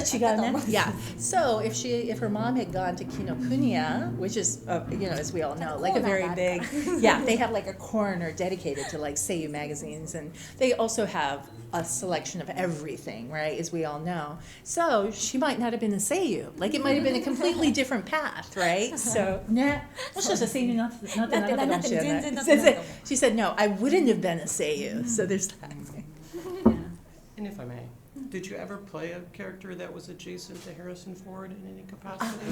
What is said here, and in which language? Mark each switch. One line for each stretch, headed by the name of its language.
Japanese: また違うね。と思う。
English: Yeah. So if her mom had gone to Kinokuniya, which is as we all know, like a very big, they have like a corner dedicated to like Seiyuu magazines, and they also have a selection of everything, right? As we all know. So she might not have been a Seiyuu. Like it might have been a completely different path, right? So
Japanese: ね、もしかしたら声優になってなかったかもしれない。全然なってないと思う。
English: She said, no, I wouldn't have been a Seiyuu. So there's that. And if I may, did you ever play a character that was adjacent to Harrison Ford in any capacity?